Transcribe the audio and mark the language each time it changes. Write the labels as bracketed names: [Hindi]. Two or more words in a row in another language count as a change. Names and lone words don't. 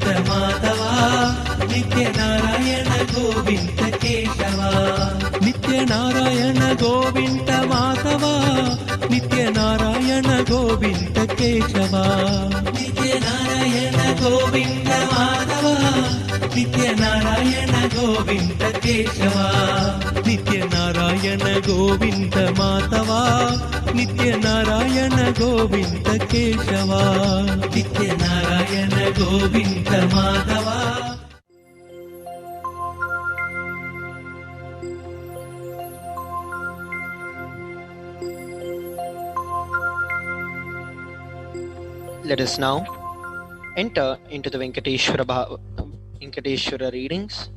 [Sanskrit] माधवा नित्यनारायण गोविन्द केशवा नित्यनारायण गोविन्द माधवा नित्यनारायण गोविन्द केशवा नित्यनारायण गोविन्द माधवा నిత్యనారాయణ గోవింద కేశవ నిత్యనారాయణ గోవింద మాధవ నిత్యనారాయణ గోవింద కేశవ నిత్యనారాయణ గోవింద మాధవ. [English] Let us now enter into the Venkateshwara readings.